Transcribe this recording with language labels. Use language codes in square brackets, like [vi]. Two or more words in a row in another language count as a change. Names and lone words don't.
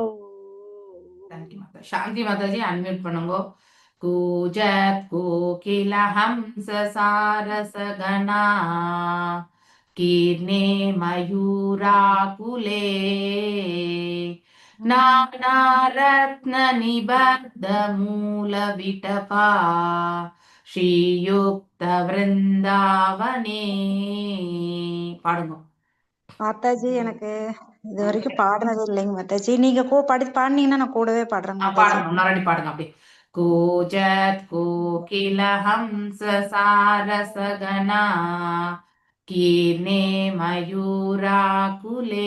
[ta] சாந்தி மாதாஜி அன்ம்யூட் பண்ணுங்க [sa] कूजत कोकिल हंस सारस गणा कीर्णे मयूराकुले नानारत्न निबद्ध मूल विटपा श्रीयुक्त वृन्दावने. [ta] பாடுங்க. மாதாஜி எனக்கு இது வரைக்கும் பாடினது இல்லைங்க மாதாஜி. நீங்க பாடினீங்கன்னா நான் கூடவே பாடுறேங்க மாதாஜி. பாடுங்க, இன்னொரு பாடுங்க அப்படி. [sa] कूजत् कोकिल हंस सारसगणा कीर्णे मयूराकुले.